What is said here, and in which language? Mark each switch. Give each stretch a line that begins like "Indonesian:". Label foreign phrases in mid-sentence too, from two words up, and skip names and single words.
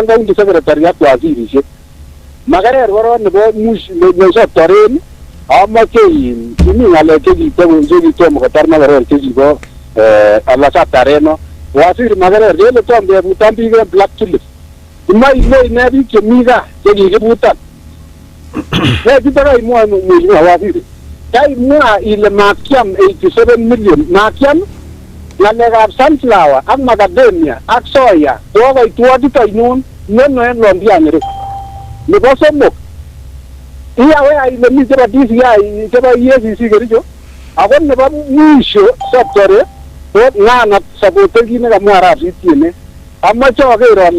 English: county secretary
Kalenjin: ak wazirisiek Magerer koron nebo nesoptoren amoche kimi ng'alek chekitomo kotar Magerer chekibo alasaptareno waziri Magerer kele tom kebutan biik en black tulip imaile ine biik chemi gaa chekikibutan kitaka imwoe
Swahili: mheshimiwa waziri
Kalenjin: kaimwa ile makiam 87 million makiam ng'alekab sunflower ak macadamia ak soya kokoitwotit ainon neno en Londiani nebo somok iyawe ile mi chebo DCI chebo EACC Kericho ako nebo mwisho Septore ko ng'anat saboten kit nekamwa arap Sitiene amache aker ale